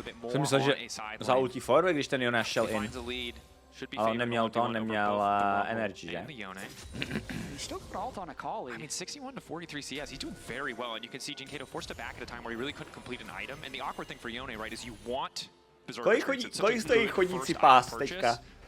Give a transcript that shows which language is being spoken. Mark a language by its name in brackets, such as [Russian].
[Czech] Jsem myslel, že zaultí forward, když ten Jonáš šel in. Ale neměl to, neměl energy, že? [English] He still got ult on a Akali. I mean, 61 to 43 CS, he's doing very well, and you can see Jinkato forced to back at a time where he really couldn't complete an item. And the awkward thing for Yone, right, is you want [Czech] Kolik stojí chodící pás teďka?